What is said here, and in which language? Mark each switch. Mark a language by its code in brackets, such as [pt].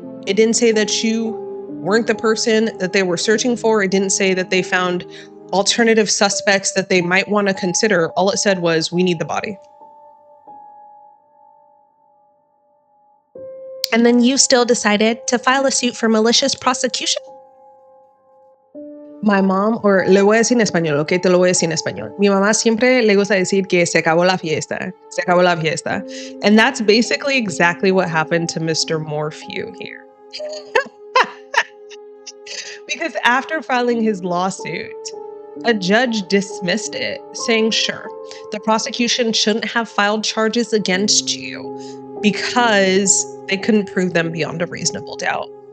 [en] It didn't say that you weren't the person that they were searching for. It didn't say that they found alternative suspects that they might want to consider. All it said was, we need the body. And then you still decided to file a suit for malicious prosecution? My mom, or [es] le voy a decir en español, ok, te lo voy a decir en español. Mi mamá siempre le gusta decir que se acabó la fiesta. Se acabó la fiesta. [en] And that's basically exactly what happened to Mr. Morphew here. Because after filing his lawsuit, a judge dismissed it, saying, sure, the prosecution shouldn't have filed charges against you because they couldn't prove them beyond a reasonable doubt.